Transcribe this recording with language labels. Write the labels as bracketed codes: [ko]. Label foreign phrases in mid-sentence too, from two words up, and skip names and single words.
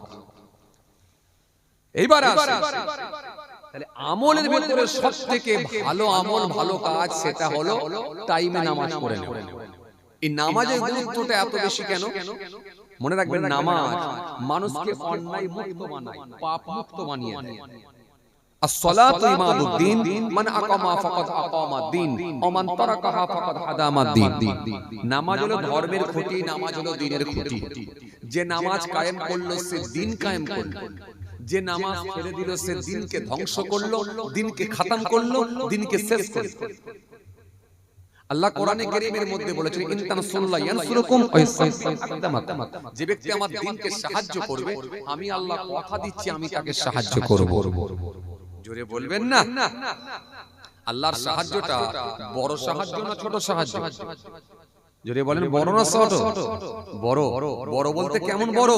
[bn] এইবার আসে, তাহলে আমলের ভিতরে সবথেকে ভালো আমল, ভালো কাজ, সেটা হলো টাইমে নামাজ পড়ে নেওয়া। এই নামাজের গুরুত্বটা এত বেশি কেন? মনে রাখবেন, নামাজ মানুষকে অন্যায় মুক্ত বানায়, পাপ মুক্ত বানিয়ে দেয়। [ar] الصلاة عماد الدين، من أقام فقد أقام الدين ومن تركها فقد هدم الدين. [bn] নামাজ হলো ধর্মের খুঁটি, নামাজ হলো দ্বীনের খুঁটি। যে নামাজ কায়েম করলো সে দ্বীন কায়েম করলো, যে নামাজ ছেড়ে দিল সে দ্বীনকে ধ্বংস করলো, দ্বীনকে খতম করলো, দ্বীনকে শেষ করলো। আল্লাহ কোরআনে কারীমের মধ্যে বলেছেন, [ar] إن تنصروا الله ينصركم ويثبت أقدامكم. [bn] যে ব্যক্তি আমার দ্বীনকে সাহায্য করবে, আমি আল্লাহ কথা দিচ্ছি আমি তাকে সাহায্য করব। জোরে বলবেন না? আল্লাহর সাহায্যটা বড় সাহায্য না ছোট সাহায্য? জোরে বলেন, বড় না ছোট? বড়। বড় বলতে কেমন বড়?